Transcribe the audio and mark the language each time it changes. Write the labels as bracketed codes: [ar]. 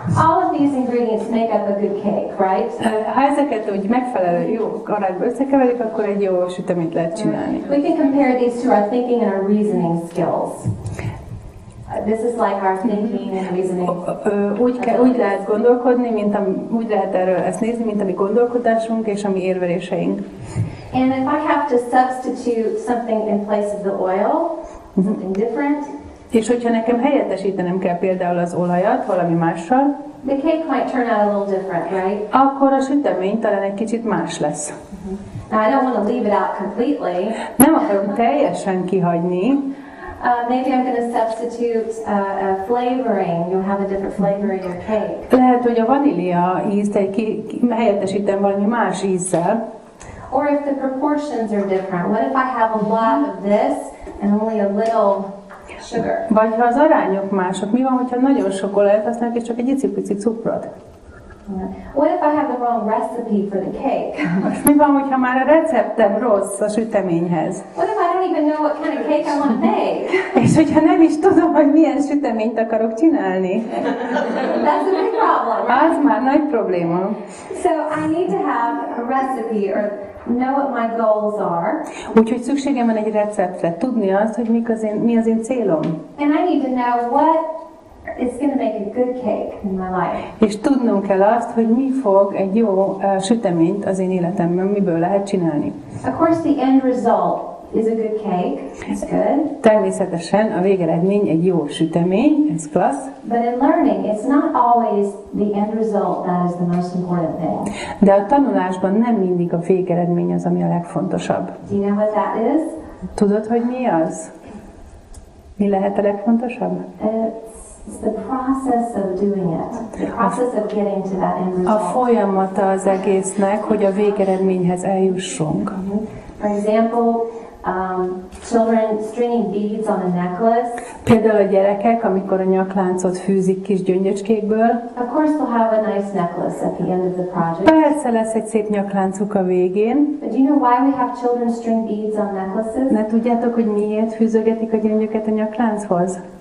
[en] All of these ingredients make up a good cake, right? [hu] Ha ezeket úgy megfelelő jó arányba összekeverjük, akkor egy jó süteményt lehet csinálni. [en] We can compare these to our thinking and our reasoning skills. This is like our thinking and reasoning. [hu] Úgy lehet gondolkodni, úgy lehet erről ezt nézni, mint a mi gondolkodásunk és a mi érveléseink. [en] And if I have to substitute something in place of the oil, something different, [hu] És hogyha nekem helyettesítenem kell például az olajat valami mással, [en] the cake might turn out a little different, right? [hu] akkor a sütemény talán egy kicsit más lesz. [en] Now, I don't want to leave it out completely. [hu] Nem akarom teljesen kihagyni. [en] Maybe I'm going to substitute a flavoring. You'll have a different flavor in your cake. [hu] Lehet, hogy a vanília ízt helyettesítem valami más ízzel. [en] Or if the proportions are different. What if I have a lot of this and only a little sugar? [hu] Vagy ha az arányok mások, mi van, hogyha nagyon sok olajat használok és csak egy icipici cukrot? [en] What if I have the wrong recipe for the cake? [hu] Most mi van, hogyha már a receptem rossz a süteményhez? [en] What if I don't even know what kind of cake I want to make? [hu] És hogyha nem is tudom, hogy milyen süteményt akarok csinálni? [en] That's a big problem, right? [hu] Az már nagy probléma. [en] So I need to have a recipe or know what my goals are. [hu] Úgyhogy szükségem van egy receptre, tudni azt, hogy mi az én célom. [en] And I need to know what is going to make a good cake in my life. [hu] És tudnunk kell azt, hogy mi fog egy jó süteményt az én életemben, miből lehet csinálni. [en] Of course, the end result is a good cake. It's good. [hu] Természetesen a végeredmény egy jó sütemény, ez klassz. [en] But in learning, it's not always the end result that is the most important thing. [hu] De a tanulásban nem mindig a végeredmény az, ami a legfontosabb. [en] Do you know what that is? [hu] Tudod, hogy mi az? Mi lehet a legfontosabb? [en] It's the process of doing it. The process of getting to that end [hu] A [en] result. [hu] folyamata az egésznek, hogy a végeredményhez eljussunk. [en] For example, children stringing beads on a necklace. [hu] Például a gyerekek, amikor a nyakláncot fűzik kis gyöngyöcskékből. [en] Of course, they'll have a nice necklace at the end of the project. [hu] Persze lesz egy szép nyakláncuk a végén. [en] But do you know why we have children string beads on necklaces? [hu] Ne tudjátok, hogy miért fűzögetik a gyöngyöket a nyaklánchoz?